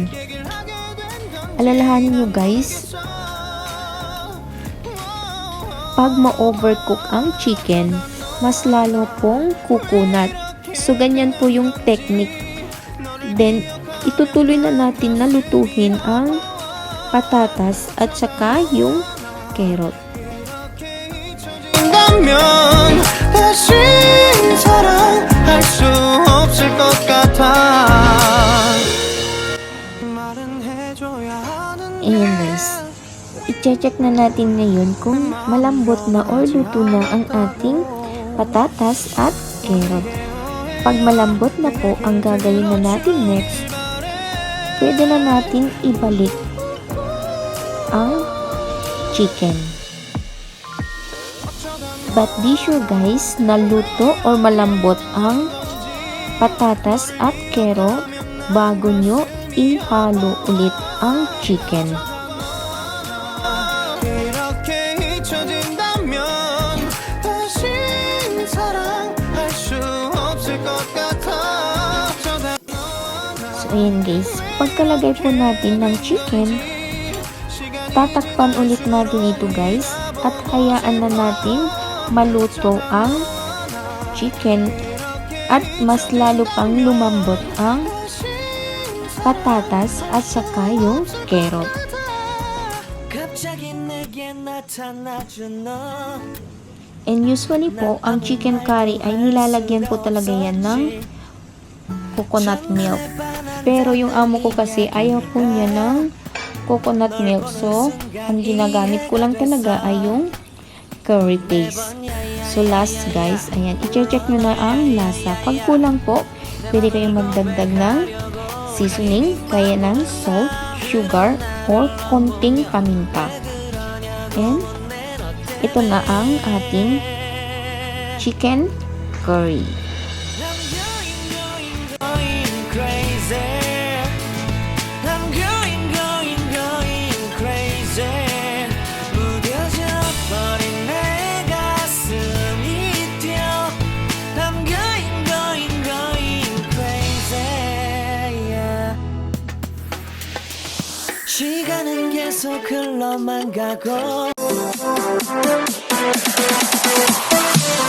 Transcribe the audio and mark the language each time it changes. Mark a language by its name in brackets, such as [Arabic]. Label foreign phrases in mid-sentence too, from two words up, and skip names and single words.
[Filipino] Alalahanin nyo guys, pag ma-overcook ang chicken, mas lalo pong kukunat. So, ganyan po yung technique Then, itutuloy na natin na lutuhin ang patatas at saka yung carrot. [Korean] 한다면 다시 사랑할 수 없을 것 같아 말은 해줘야 하는 [Filipino] Ayan guys, i-check na natin ngayon kung malambot na or luto na ang ating patatas at carrot. Pag malambot na po, ang gagawin na natin next, pwede na natin ibalik ang chicken. [English] But be sure guys, [Filipino] na luto or malambot ang patatas at carrot bago nyo ihalo ulit ang chicken. [Korean] 이렇게 잊혀진다면 다시 사랑할 수 없을 것 같아 [Filipino] So ayan guys, pagkalagay po natin ng chicken, tatakpan ulit natin ito guys at hayaan na natin maluto ang chicken at mas lalo pang lumambot ang patatas at saka yung carrot. [Korean] 갑자기 내게 나타나준 너 [English] And usually [Filipino] po, ang [English] chicken curry [Filipino] ay nilalagyan po talaga yan ng [English] coconut milk. [Filipino] Pero yung amo ko kasi ayaw po niya ng [English] coconut milk. [Filipino] So, ang ginagamit ko lang talaga ay yung [English] curry paste. [Filipino] So, last guys, ayan, i-check nyo na ang lasa. Pag kulang po, pwede kayong magdagdag ng seasoning, kaya ng [English] salt, sugar, or [Filipino] konting paminta. And, ito na ang ating [English] chicken curry. I'm going crazy [Korean] 무뎌져 버린 내 가슴이 뛰어 [English] I'm going crazy yeah. [Korean] 시간은 계속 흘러만 가고